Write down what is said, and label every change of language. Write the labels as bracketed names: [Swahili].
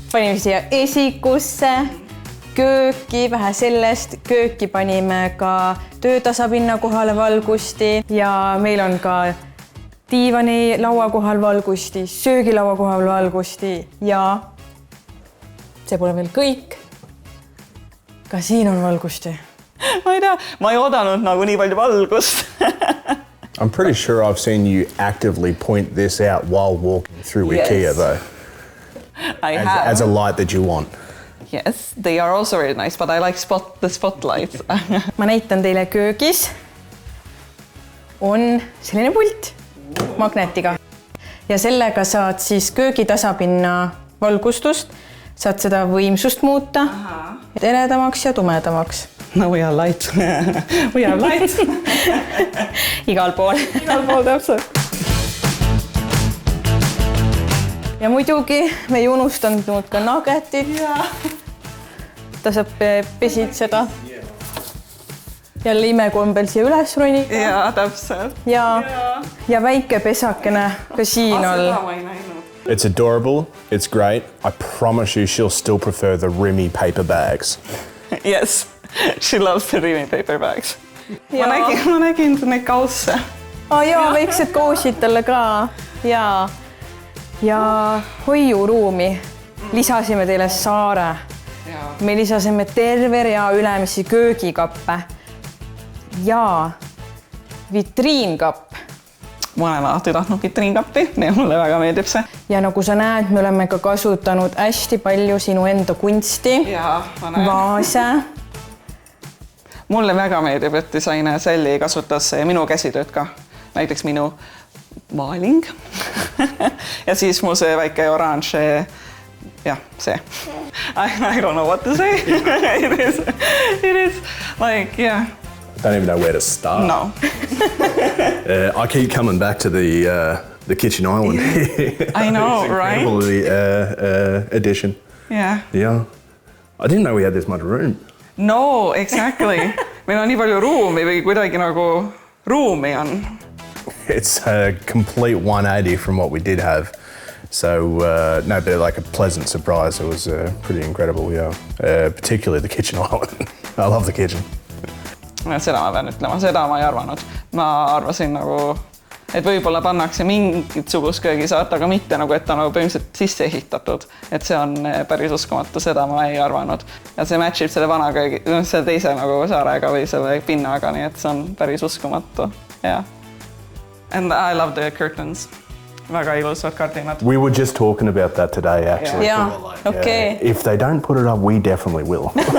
[Estonian] Panime siia esikusse, kööki, vähe sellest, kööki panime ka töötasapinna kohale valgusti ja meil on ka diivani laua kohal valgusti, söögilaua kohal valgusti ja see pole veel kõik. Ka siin on valgusti. Ma ei tea, ma ei oodanud nagu nii palju valgust. [English] I'm pretty sure I've seen you actively point this out while walking through IKEA though. I have. As a light that you want. Yes, they are also very nice, but I like the spotlights. [Estonian] Ma näitan teile köögis. On selline pult magnetiga. Ja sellega saad siis köögitasapinna valgustust. Saad seda võimsust muuta, eredamaks ja tumedamaks. [English] No we are light. We are light. [Estonian] Igal pool. Igal pool täpselt. Ja muidugi me ei unustanud ka nuggetit. Ta saab pesid seda. Jälle imekombel siia üles roni. Ja, täpselt. Ja väike pesakene ka siin all. [English] It's adorable, it's great. I promise you she'll still prefer the Remy paper bags. Yes, she loves the Remy paper bags. [Estonian] Ma nägin neid kausse. Jaa, väiksed kausid talle ka. Ja hoiuruumi lisasime teile saare. Me lisasime terve rea ülemisi köögikappe ja vitriinkapp. Ma olen alati tahtnud vitriinkappi, mulle väga meeldib see. Ja nagu sa näed, me oleme ka kasutanud hästi palju sinu enda kunsti, vaase. Mulle väga meeldib, et disainer Salli kasutas minu käsitööd ka. Näiteks minu maaling. Ja siis mul see väike oranž [English] Yeah, see. I don't know what to say. It is like, yeah. I don't even know where to start. No. I keep coming back to the kitchen island. I know, right? The addition. Yeah. Yeah. I didn't know we had this much room. No, exactly. [Estonian] Meil on nii palju ruumi või kuidagi nagu ruumi on. [English] It's a complete 180 from what we did have. So, no, but like a pleasant surprise. It was pretty incredible, yeah. Particularly the kitchen island. I love the kitchen. [Estonian] Seda ma pean ütlema, seda ma ei arvanud. Ma arvasin nagu, et võib-olla pannakse mingisugust köögisaart, aga mitte nagu, et ta nagu põhimõtteliselt sisse ehitatud. Et see on päris uskumatu, seda ma ei arvanud. Ja see matchib selle vana köögi, selle teise nagu saarega või selle pinnaga, nii et see on päris uskumatu. [English] Yeah. And I love the curtains. [Estonian] Väga ilusad kardinad. [English] We were just talking about that today, actually. Yeah, okay. If they don't put it up, we definitely will.